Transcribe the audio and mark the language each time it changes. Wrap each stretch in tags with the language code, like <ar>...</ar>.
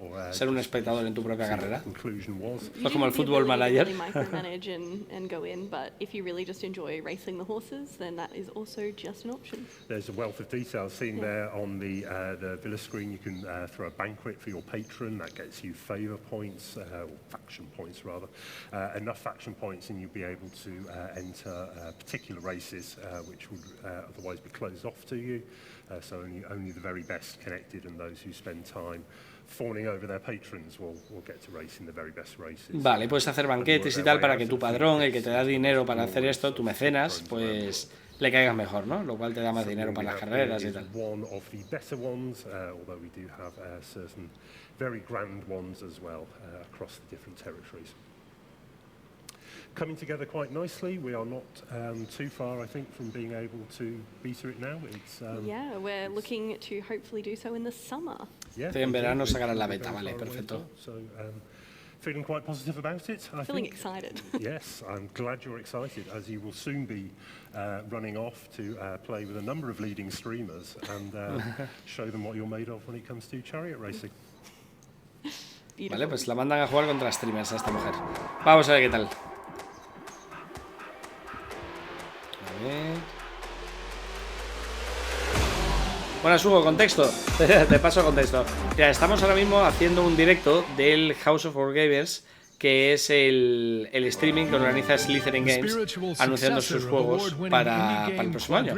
<es>Ser un espectador en tu propia carrera. Es como el Football Manager.</es> <en>Micromanage and go in, but if you really just enjoy racing the horses, then that is also just an option. There's a wealth of details seen there on the villa screen. You can throw a banquet for your patron. That gets you favour points, or faction points rather. Enough faction points, and you'll be able to enter particular races which would otherwise be closed off to you. So only the very best connected and those who spend time fawning over their patrons will get to race in the very best races.</en> <es>Vale, puedes hacer banquetes y tal para que tu padrón, el que te da dinero para hacer esto, tu mecenas, pues le caigas mejor, ¿no? Lo cual te da más dinero para las carreras y tal.</es> <en>One of the better ones, although we do have certain very grand ones as well across the different territories. Coming together quite nicely. We are not too far, I think, from being able to beta it now. It's, yeah, we're looking to hopefully do so in the summer. Yeah,</en> <es>en verano sacarán la beta, vale, perfecto.</es> <en>So, feeling quite positive about it, I Feeling think. excited. Yes, I'm glad you're excited, as you will soon be running off to play with a number of leading streamers and show them what you're made of when it comes to chariot racing.</en> <es>Vale, pues la mandan a jugar contra streamers a esta mujer. Vamos a ver qué tal. Buenas, Hugo, contexto. Te paso contexto. Ya, estamos ahora mismo haciendo un directo del House of Wargamers, que es el streaming que organiza Slitherine Games, anunciando sus juegos para el próximo año.</es>